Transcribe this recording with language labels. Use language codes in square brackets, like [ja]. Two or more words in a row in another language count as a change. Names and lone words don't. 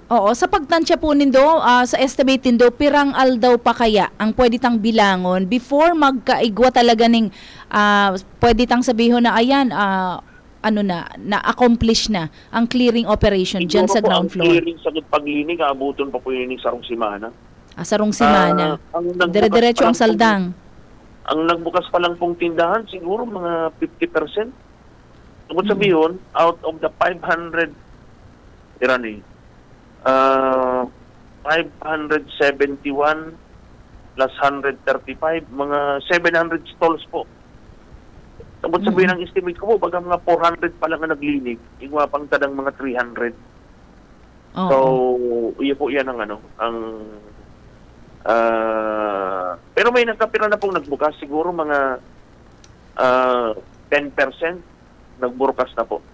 [bik] Oo, sa pagtansya po nindo, sa estimate nindo, pirang aldaw pa kaya ang pwede tang bilangon before magkaigwa talaga ning pwede tang sabihin na ayan, na-accomplish na ang [en] clearing operation [bik] dyan sa [en] ground floor. [bik] Ang clearing sa paglinig, abuton pa po yun sa sarong simana. Sarong simana. Dire-diretso ang saldang. Ang nagbukas pa lang pong tindahan, siguro mga 50%. Tungkol sabihin, [en] out of the 500, 571 plus 135, [bik] mga 700 stalls po. Tungkol sabihin ang estimate ko po, baga mga 400 pa lang ang naglinig, igwa pang tadang mga 300. Oo. So, iyon po yan ang pero may nagkapira na pong nagbukas, siguro mga 10% nagbukas na po.